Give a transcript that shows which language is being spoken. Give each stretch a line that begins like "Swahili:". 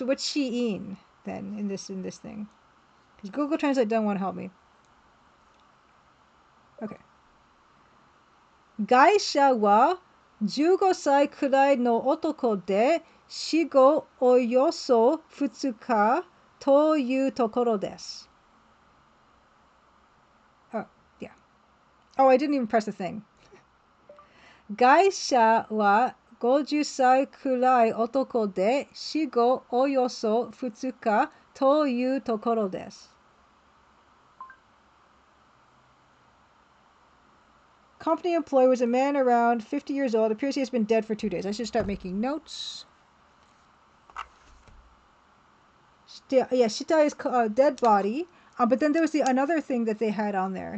English: What's shiin then in this thing? Because Google Translate doesn't want to help me. Okay.
Japanese: Gaisha wa 15歳くらいの男で死後およそ2日というところです。
English: Oh, yeah. Oh, I didn't even press the thing.
Japanese: ガイシャは50歳くらい男で死後およそ2日というところです。
English: Company employee was a man around 50 years old. Appears he has been dead for 2 days. I should start making notes. Yeah, Shita is dead body. But then there was another thing that they had on there.